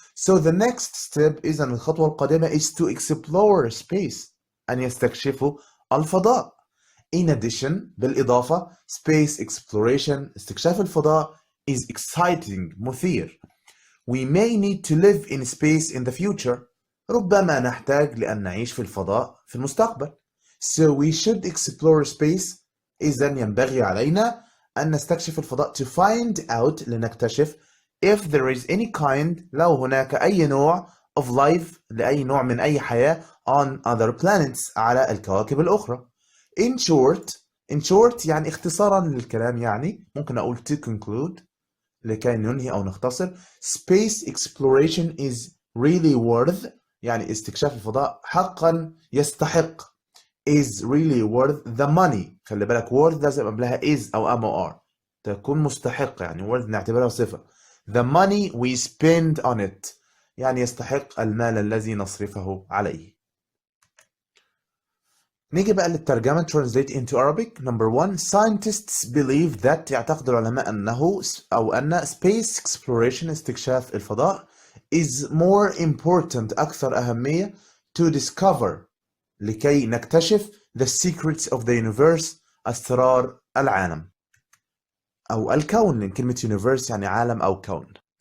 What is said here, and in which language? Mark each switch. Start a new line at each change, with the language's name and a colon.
English: so the next step،
Arabic: إذن الخطوة القادمة
English: is to explore space،
Arabic: أن يستكشفوا الفضاء.
English: in addition،
Arabic: بالإضافة
English: space exploration،
Arabic: استكشاف الفضاء
English: is exciting،
Arabic: مثير.
English: we may need to live in space in the future،
Arabic: ربما نحتاج لأن نعيش في الفضاء في المستقبل.
English: so we should explore space،
Arabic: إذن ينبغي علينا أن نستكشف الفضاء
English: to find out،
Arabic: لنكتشف
English: if there is any kind،
Arabic: لو هناك أي نوع
English: of life،
Arabic: لأي نوع من أي حياة
English: on other planets،
Arabic: على الكواكب الأخرى.
English: in short
Arabic: يعني اختصارا للكلام، يعني ممكن أقول
English: to conclude،
Arabic: لكي ننهي أو نختصر.
English: space exploration is really worth،
Arabic: يعني استكشاف الفضاء حقا يستحق
English: is really worth the money.
Arabic: خلي بالك worth لازم قبلها is أو MOR، تكون مستحق، يعني worth نعتبرها صفة.
English: the money we spend on it،
Arabic: يعني يستحق المال الذي نصرفه عليه. نيجي بقى للترجمة
English: translate into Arabic. number 1 scientists believe that،
Arabic: يعتقد العلماء أن
English: space exploration،
Arabic: استكشاف الفضاء
English: is more important،
Arabic: أكثر أهمية
English: to discover،
Arabic: لكي نكتشف
English: the secrets of the universe،
Arabic: أسرار العالم أو الكون، لأن كلمة universe يعني عالم أو كون.